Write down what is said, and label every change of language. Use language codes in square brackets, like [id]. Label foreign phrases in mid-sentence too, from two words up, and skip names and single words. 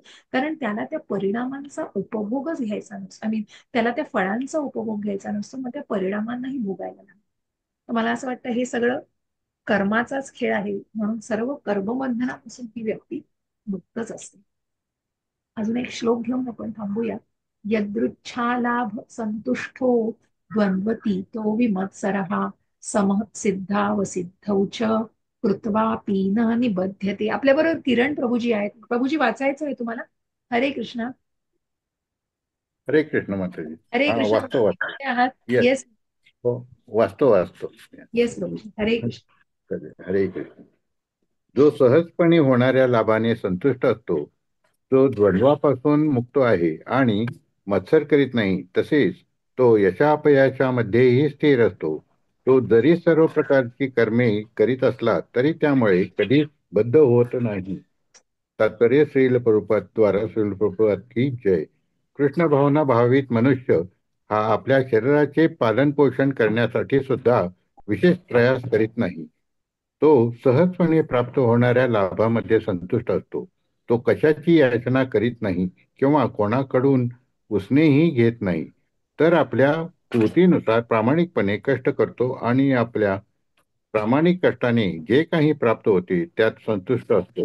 [mr] कारण त्याला त्या परिणामांचा उपभोगच घ्यायचा नसतो, [en] I mean [mr] त्याला त्या फळांचा उपभोग घ्यायचा नसतो, मग त्या परिणामांनाही भोगायला लागतो. तर मला असं वाटतं हे सगळं कर्माचाच खेळ आहे, म्हणून सर्व कर्मबंधनापासून ही व्यक्ती मुक्तच असते. अजून एक श्लोक घेऊन आपण थांबूया. [sa] यदृच्छालाभ संतुष्टो द्वंद्वती तो विमत्सरः समः सिद्धावसिद्धौ च कृत्वा पीन निबध्यते. [mr] आपल्या बरोबर किरण प्रभूजी आहेत. प्रभूजी वाचायचं आहे तुम्हाला? हरे कृष्ण. हरे कृष्ण माताजी. हरे हा, कृष्ण. वाचतो कुठे आहात? येस. येस हो, वाचतो. येस प्रभूजी. हरे कृष्ण. हरे कृष्ण. जो सहजपणे होणाऱ्या लाभाने संतुष्ट असतो, जो द्वंद्वापासून मुक्त आहे आणि मत्सर करीत नाही, तसेच तो यशापयशामध्येही स्थिर असतो. तो जरी सर्व प्रकारची कर्मे करीत असला तरी त्यामुळे कधी बद्ध होत नाही. तात्पर्य श्रील प्रभुपाद द्वारा श्रील प्रभुपाद की जय. कृष्ण भावना भावित मनुष्य हा आपल्या शरीराचे पालन पोषण करण्यासाठी सुद्धा विशेष प्रयास करीत नाही. तो सहजपणे प्राप्त होणाऱ्या लाभामध्ये संतुष्ट असतो. तो कशाची याचना करीत नाही किंवा कोणाकडून उसनेही घेत नाही, तर आपल्या कृतीनुसार प्रामाणिकपणे कष्ट करतो आणि आपल्या प्रामाणिक कष्टाने जे काही प्राप्त होते त्यात संतुष्ट असतो.